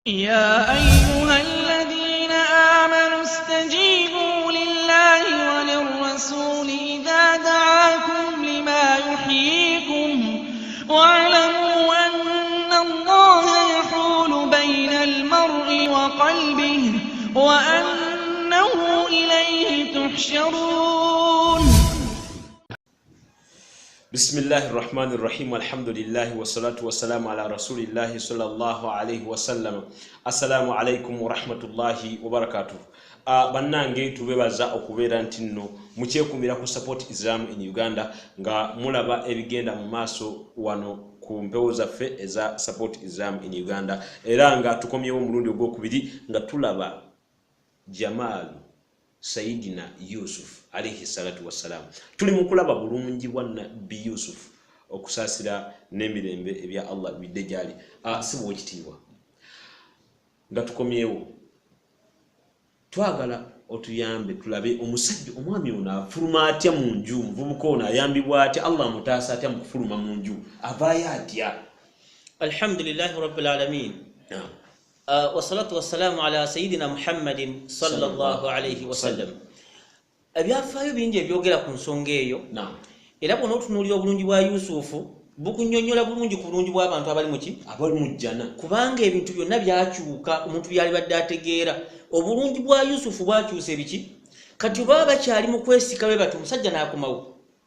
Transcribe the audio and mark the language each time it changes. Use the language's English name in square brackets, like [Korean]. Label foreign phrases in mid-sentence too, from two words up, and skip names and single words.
[Arabic] يا أيها الذين آمنوا استجيبوا لله وللرسول إذا دعاكم لما يحييكم واعلموا أن الله يحول بين المرء وقلبه وأنه إليه تحشرون. بسم الله الرحمن الرحيم والحمد لله والصلاة والسلام على رسول الله صلى الله عليه وسلم. السلام عليكم ورحمة الله وبركاته. [Ganda] Bannange tubebaza okubeera nti nno mukyekumira ku [English] support Islam in Uganda [Ganda] nga mulaba ebigenda mu maaso wano ku mpewo zaffe eza [English] support Islam in Uganda, [Ganda] era nga tukomyewo mulundi ogwokubiri nga tulaba [Arabic] جمال سيدنا يوسف عليه الصلاة والسلام. [Ganda] Tuli mukulaba bulungi bwa Nabi Yusuf okusasira n'emirembe ebya Allah bidde gyali sibo ekitiibwa nga tukomyewo. Twagala otuyambe tulabe omusajja omwami ono afuluma atya mu nju, muvubuka ono ayambibwa atya, Allah mutaasa atya mu kufuluma mu nju, avaayo atya? [Arabic] الحمد لله رب العالمين والصلاة والسلام على سيدنا محمد صلى الله عليه وسلم. [Ganda] Ebyafaayo bingi ebyogera ku nsonga eyo, era bw'ona otunuulira obulungi bwa Yusufu bukunnyonnyola bulungi ku bulungi bw'abantu abali mu jjana, kubanga ebintu byonna byakyuka omuntu byali badde ategeera. Obulungi bwa Yusufu bwakyusa ebiki, kati baba bakyali mu kwesika bwe bati omusajja n'akomawo.